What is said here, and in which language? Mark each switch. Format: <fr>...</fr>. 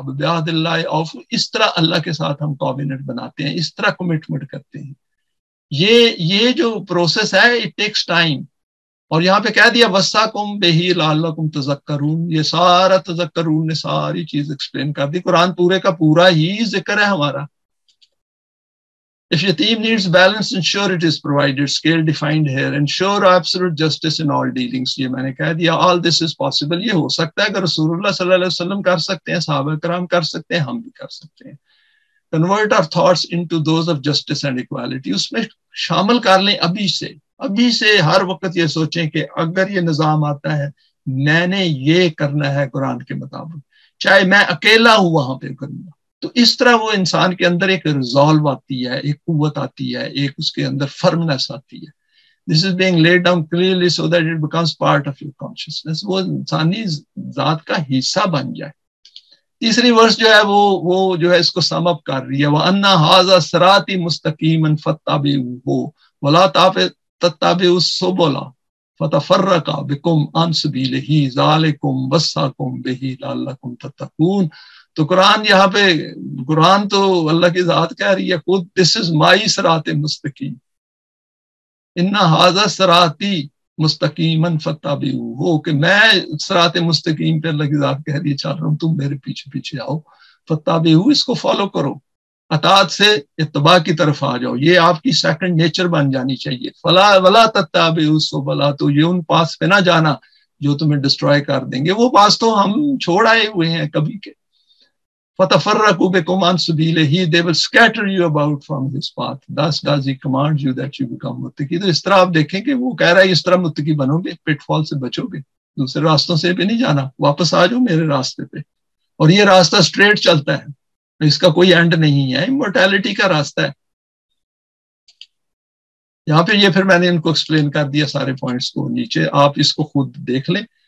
<ar>بِعَهْدِ اللَّهِ أَوْفُوا.</ar> <ur>اس طرح اللہ کے ساتھ ہم کووننٹ بناتے ہیں، اس طرح کمٹمنٹ کرتے ہیں. یہ جو پروسیس ہے اٹ ٹیکس ٹائم. اور یہاں پہ کہہ دیا</ur> <ar>وَصَّاكُمْ بِهِ لَعَلَّكُمْ تَذَكَّرُونَ.</ar> <ur>یہ سارا تذکرون نے ساری چیز ایکسپلین کر دی. قرآن پورے کا پورا ہی ذکر ہے ہمارا.</ur> <en>If yatim needs balance, ensure it is provided. Scale defined here. Ensure absolute justice in all dealings.</en> <ur>یہ میں نے کہہ دیا</ur> <en>all this is possible.</en> <ur>یہ ہو سکتا ہے اگر رسول اللہ صلی اللہ علیہ وسلم کر سکتے ہیں، صحابہ کرام کر سکتے ہیں، ہم بھی کر سکتے ہیں.</ur> <en>Convert our thoughts into those of justice and equality.</en> <ur>اس میں شامل کر لیں ابھی سے ہر وقت یہ سوچیں کہ اگر یہ نظام آتا ہے میں نے یہ کرنا ہے قرآن کے مطابق، چاہے میں اکیلا ہوں وہاں پہ کروں گا. تو اس طرح وہ انسان کے اندر ایک ریزالو آتی ہے، ایک قوت آتی ہے، ایک اس کے اندر فرمنس آتی ہے.</ur> <en>This is being laid down clearly so that it becomes part of your consciousness.</en> <ur>وہ انسانی ذات کا حصہ بن جائے. تیسری ورس جو ہے وہ جو ہے اس کو سم اپ کر رہی ہے.</ur> <ar>وَأَنَّ هَذَا صِرَاطِي مُسْتَقِيمًا فَاتَّبِعُوهُ وَلَا تَتَّبِعُوا السُّبُلَ فَتَفَرَّقَ بِكُمْ عَنْ سَبِيلِهِ ذَلِكُمْ وَصَّاكُمْ بِهِ لَعَلَّكُمْ تَتَّقُونَ.</ar> <ur>تو قرآن تو اللہ کی ذات کہہ رہی ہے خود</ur> <en>this is my</en> <ur>صراط مستقیم.</ur> <ar>ان ھذا صراطی مستقیما فاتبعوہ،</ar> <ur>کہ میں صراط مستقیم پہ اللہ کی ذات کہہ رہی ہے چل رہا ہوں، تم میرے پیچھے پیچھے آؤ. فاتبعوہ، اس کو فالو کرو، اطاعت سے اتباع کی طرف آ جاؤ. یہ آپ کی سیکنڈ نیچر بن جانی چاہیے.</ur> <ar>ولا تتبعوا السبل،</ar> <ur>تو یہ ان پاس پہ نہ جانا جو تمہیں ڈسٹروائے کر دیں گے. وہ پاس تو ہم چھوڑ آئے ہوئے ہیں کبھی کے.</ur> <ar>فَتَفَرَّقُوا بِكُمْ عَنْ سَبِيلِهِ.</ar> <en>They will scatter you about from his path. Thus does he command you that you become</en> <ur>متقی. تو اس طرح آپ دیکھیں کہ وہ کہہ رہا ہے اس طرح متقی بنو گے، پٹ فال سے بچو گے، دوسرے راستوں سے بھی نہیں جانا، واپس آ جاؤ میرے راستے پہ. اور یہ راستہ اسٹریٹ چلتا ہے، اس کا کوئی اینڈ نہیں ہے، امورٹیلٹی کا راستہ ہے. یہاں پہ یہ پھر میں نے ان کو ایکسپلین کر دیا سارے پوائنٹس کو نیچے، آپ اس کو خود دیکھ لیں.</ur>